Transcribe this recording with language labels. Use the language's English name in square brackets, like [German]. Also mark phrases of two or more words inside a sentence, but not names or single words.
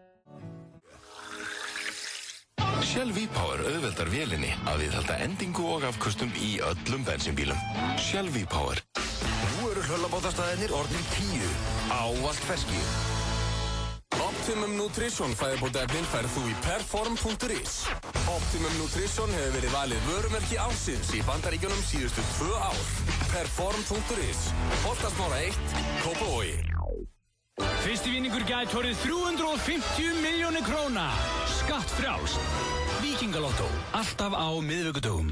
[Icelandic] Shell V-Power auðveldar vélinni að viðhalda endingu og afköstum í öllum bensínbílum. Shell V-Power. Nú eru hlöllabátastæðinir orðnir 10. Ávallt ferskir. Optimum Nutrition fæðubótaefnin færð þú í perform.is. Optimum Nutrition hefur verið valið vörumerki ársins í Bandaríkjunum síðustu 2 ár. Perform.is. Holtasmára 1, Kópavogi. Fyrsti vinningur gæti orðið 350 milljónir króna. Skattfrjálst. Víkingalotto. Alltaf á miðvikudögum.